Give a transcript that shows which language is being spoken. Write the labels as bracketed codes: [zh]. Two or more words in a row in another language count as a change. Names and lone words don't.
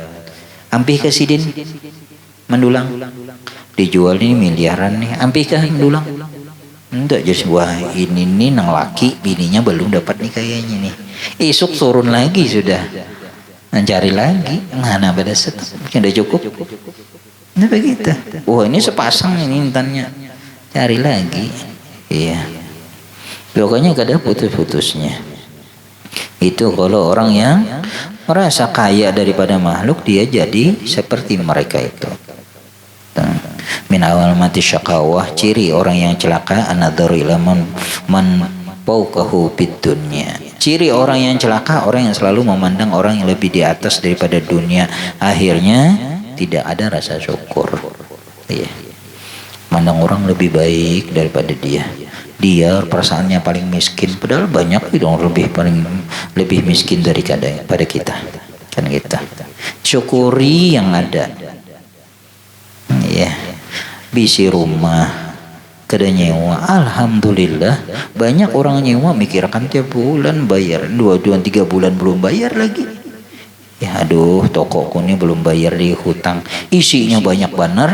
[bjn] Ampih ke sidin mendulang. Dijual ini miliaran nih. Ampih ke mendulang. Enggak, jadi wah ini nih nang laki bininya belum dapat nih kayaknya nih. Isuk turun lagi sudah. Mencari lagi. Mana pada set. [id] Udah cukup. Nah begitu. Wah ini sepasang ini intannya. Cari lagi. Iya. Pokoknya gak ada putus-putusnya. Itu kalau orang yang merasa kaya daripada makhluk, dia jadi seperti mereka itu. [ar] من علامات الشقاوة, [id] ciri orang yang celaka [ar] النظر إلى من فوقه في الدنيا. [id] Ciri orang yang celaka, orang yang selalu memandang orang yang lebih di atas daripada dunia. Akhirnya tidak ada rasa syukur. Iya. Mandang orang lebih baik daripada dia. Dia perasaannya paling miskin, padahal banyak dong lebih miskin daripada kita. Kan kita. Syukuri yang ada. Ya. [bjn] Bisi rumah kada nyewa, alhamdulillah. [id] Banyak orang nyewa mikirkan tiap bulan bayar, 2-3 bulan belum bayar lagi. Ya aduh, tokoku ini belum bayar di hutang. [bjn] Isinya banyak benar.